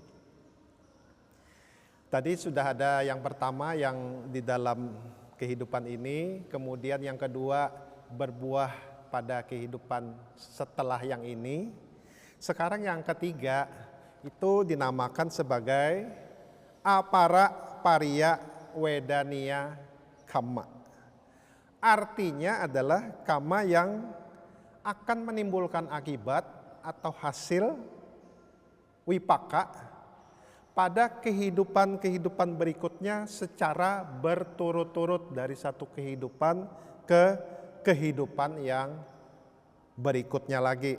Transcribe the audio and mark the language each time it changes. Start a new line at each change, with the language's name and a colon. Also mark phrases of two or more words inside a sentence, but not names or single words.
Indonesian: Tadi sudah ada yang pertama yang di dalam kehidupan ini, kemudian yang kedua berbuah pada kehidupan setelah yang ini. Sekarang yang ketiga itu dinamakan sebagai
Pali: apara paria wedania kama.
Indonesian: Artinya adalah kama yang akan menimbulkan akibat atau hasil wipaka pada kehidupan-kehidupan berikutnya secara berturut-turut dari satu kehidupan ke kehidupan yang berikutnya lagi.